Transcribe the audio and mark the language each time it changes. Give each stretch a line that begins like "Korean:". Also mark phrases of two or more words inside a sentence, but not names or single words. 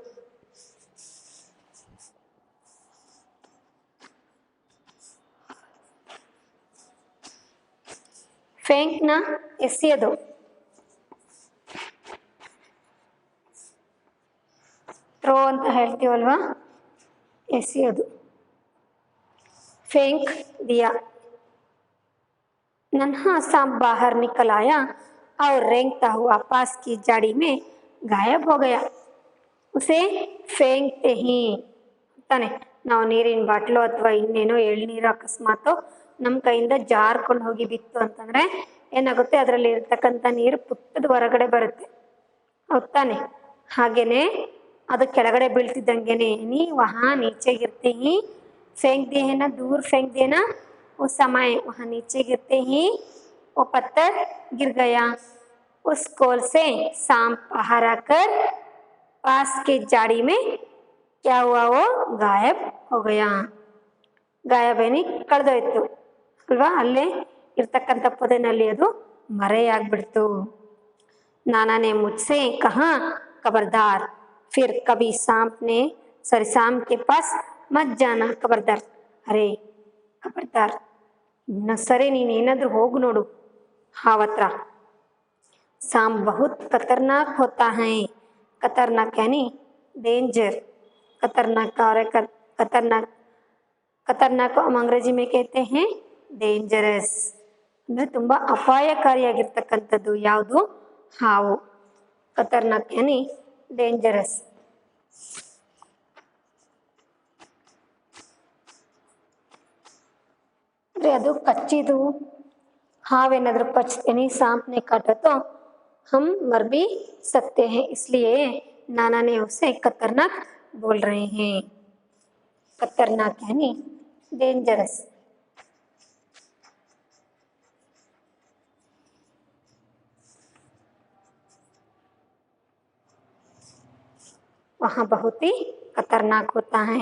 Kannada: फेंकना ಎಸೆಯೋದು ಥ್ರೋ ಅಂತ ಹೇಳ್ತೀವಲ್ವಾ ಎಸೆಯೋದು
Hindi: फेंक दिया नन्हा सांप बाहर निकल आया और रेंगता हुआ पास की झाड़ी में गायब हो गया उसे फेंकते ही ताने
Kannada: ನಾವು ನೀರಿನ ಬಾಟ್ಲು ಅಥವಾ ಇನ್ನೇನೋ ಎಳ್ನೀರು ಅಕಸ್ಮಾತ್ ನಮ್ಮ ಕೈಯಿಂದ ಜಾರ್ಕೊಂಡು ಹೋಗಿ ಬಿತ್ತು ಅಂತಂದ್ರೆ ಏನಾಗುತ್ತೆ, ಅದರಲ್ಲಿ ಇರ್ತಕ್ಕಂಥ ನೀರು ಪುಟ್ಟದ ಹೊರಗಡೆ ಬರುತ್ತೆ, ಹೌದ್ ತಾನೆ? ಹಾಗೇನೆ ಅದು ಕೆಳಗಡೆ ಬೀಳ್ತಿದ್ದಂಗೆನೆ ನೀ
Hindi: ವहाँ नीचे गिरते ही फेंक दिए है ना, दूर फेंक दिए ना, उस समय वहाँ नीचे गिरते ही वो पत्थर गिर गया। उस कोल से सांप बाहर आकर पास के झाड़ी में क्या हुआ, वो गायब हो गया।
Kannada: ಗಾಯಬ ಏನಿ ಕಳೆದೋಯ್ತು ಅಲ್ವಾ, ಅಲ್ಲೇ ಇರ್ತಕ್ಕಂಥ ಪೊದೆನಲ್ಲಿ ಅದು ಮರೆಯಾಗ್ಬಿಡ್ತು।
Hindi: नाना ने मुझसे कहा खबरदार, फिर कभी सांप के पास मत जाना, खबरदार। अरे खबरदार,
Kannada: ಇನ್ನು ಸರಿ ನೀನು ಏನಾದರೂ ಹೋಗು ನೋಡು ಹಾವ್ ಹತ್ರ।
Hindi: सांप बहुत खतरनाक होता है, खतरनाक यानी डेंजर, खतरनाक और खतरनाक, खतरनाक को हम अंग्रेजी में कहते हैं डेंजरस,
Kannada: ಅಂದರೆ ತುಂಬ ಅಪಾಯಕಾರಿಯಾಗಿರ್ತಕ್ಕಂಥದ್ದು ಯಾವುದು, ಹಾವು।
Hindi: खतरनाक यानी डेंजरस।
Kannada: ಅಂದರೆ ಅದು ಕಚ್ಚಿದು, ಹಾವೇನಾದರೂ
Hindi: यानी सांप ने काटा तो हम मर भी सकते हैं, इसलिए नाना ने उसे खतरनाक बोल रहे हैं। खतरनाक यानी डेंजरस। वहाँ बहुत ही खतरनाक होता है।